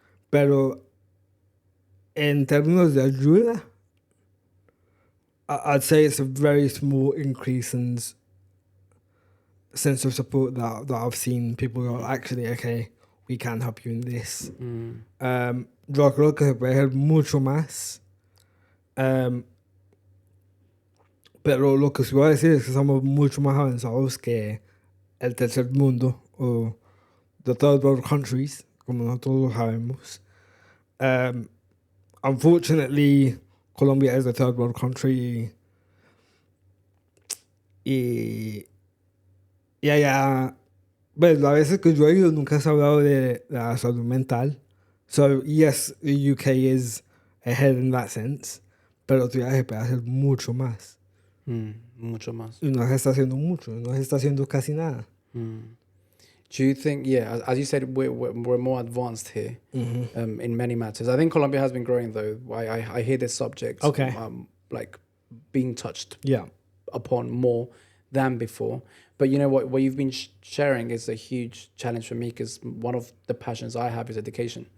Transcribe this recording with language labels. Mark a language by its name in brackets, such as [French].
[Spanish] Pero en términos de ayuda, [English] I'd say it's a very small increase in sense of support that I've seen. People go, actually, okay, we can help you in this. [Spanish] Yo creo que se puede hacer mucho más. Pero lo que se va a decir es que somos mucho más avanzados que el tercer mundo o [English] the third world countries, [Spanish] como nosotros sabemos. [English] Unfortunately, Colombia is a third world country [Spanish] y allá, pues las veces que yo he ido nunca se ha hablado de la salud mental. [English] So, yes, the UK is ahead in that sense, [Spanish] pero todavía se puede hacer mucho más. Mucho más. Y no se está haciendo mucho, no se está haciendo casi nada. [English] Do you think, as you said, we're more advanced here in many matters. I think Colombia has been growing, though. I hear this subject like being touched upon more than before. But you know what you've been sharing is a huge challenge for me, because one of the passions I have is education.